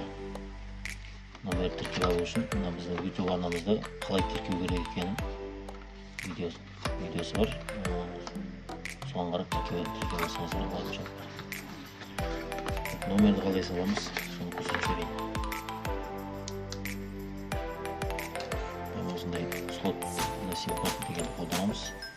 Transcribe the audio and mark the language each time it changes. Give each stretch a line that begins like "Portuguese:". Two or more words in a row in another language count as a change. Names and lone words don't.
Kazakh: Номерді тіркеп алу үшін біздің YouTube арнамызда қалай тіркеу керек екенін видеосы бар. Соған қарап тіркеп алсаңыздар болады. Номерді қалай саламыз, соны көрсетіп жіберейін. Осындай
Russian: слот на сим-карту
Kazakh: дегенді қолданамыз.